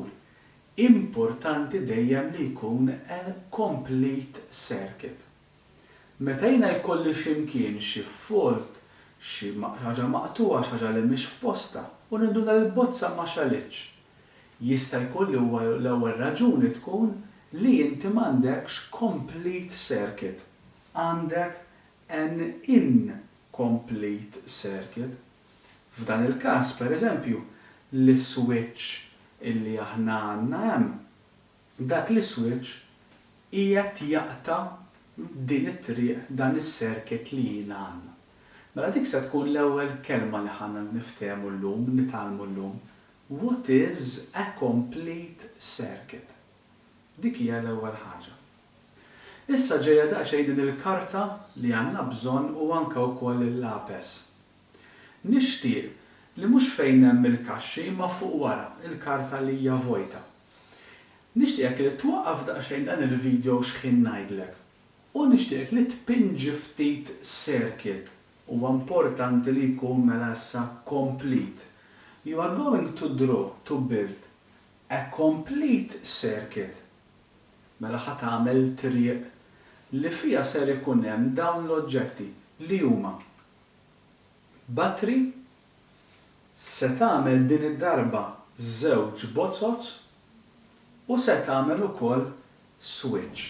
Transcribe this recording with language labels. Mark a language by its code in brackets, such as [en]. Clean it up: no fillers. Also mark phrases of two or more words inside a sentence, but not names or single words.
[mt] Importanti dejjem li jkun [en] complete circuit. [mt] Meta jiena jkolli x'imkien xi fault, xi ħaġa maqtuwa, xi ħaġa li mhix f'posta, u ninduna l-bozza ma xalitx. Jista' jkolli huwa l-ewwel raġuni tkun li inti m'għandekx [en] complete circuit. Għandek an incomplete circuit. [mt] F'dan il-każ, pereżempju, l-switch illi aħna għandna hemm, dak l-switch qiegħed jaqta' din it-triq dan is-circuit li jiena għandna. Mela dik se tkun l-ewwel kelma li ħanna niftehmu llum, nitgħallmu llum. [en] What is a complete circuit? [mt] Dik hija l-ewwel ħaġa. Issa ġejja daqsxejn din il-karta li għandna bżonn u anke wkoll il-lapes. Nixtieq li mhux fejn hemm il-kaxxi imma fuq wara, il-karta li hija vojta. Nixtieqek li twaqqaf daqsxejn dan il-video x'ħin ngħidlek. U nixtieqek li tpinġi ftit circuit. Huwa importanti li jkun mela issa complete. [en] You are going to draw, to build a complete circuit. [mt] Mela ħa tagħmel triq li fiha ser ikun hemm dawn l-oġġetti li huma battery, se tagħmel din id-darba żewġ bozzozz u se tagħmel ukoll switch.